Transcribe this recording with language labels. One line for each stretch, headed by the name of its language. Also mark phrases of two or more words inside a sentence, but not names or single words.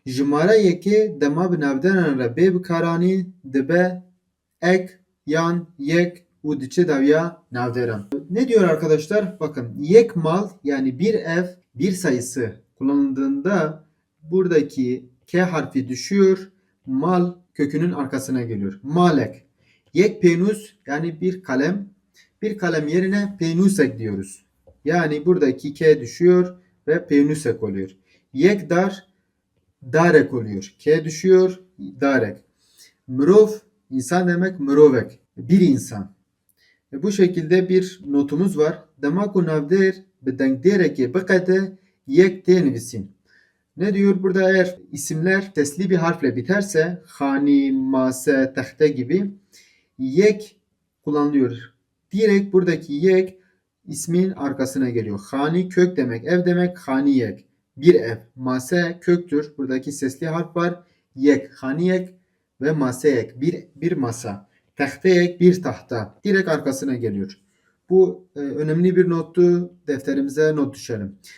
Kurdish: Jimara yekê dema bi navdenan re bê bikaranî dibe ek yan yek û diçe dawiya navderan.
Turkish: Ne diyor arkadaşlar? Bakın
Kurdish: yek mal
Turkish: yani bir ev bir sayısı kullanıldığında buradaki K harfi düşüyor. Mal kökünün arkasına geliyor. Malek.
Kurdish: Yek penus
Turkish: yani bir kalem. Bir kalem yerine penusek diyoruz. Yani buradaki K düşüyor ve penusek oluyor.
Kurdish: Yek dar darek
Turkish: oluyor. K düşüyor darek. Mrov insan demek mrovek. Bir insan. Bu şekilde bir notumuz var.
Kurdish: Demaku navder bi denkdereke biqede yek tenvisin.
Turkish: Ne diyor burada eğer isimler sesli bir harfle biterse hani, mase, tehte gibi yek kullanılıyor. Direkt buradaki yek ismin arkasına geliyor. Hani kök demek, ev demek, hani yek. Bir ev. Mase köktür. Buradaki sesli harf var. Yek, hani yek ve
Kurdish: mase yek.
Turkish: Bir masa. Tahta yek, bir tahta. Direkt arkasına geliyor. Bu önemli bir nottu. Defterimize not düşelim.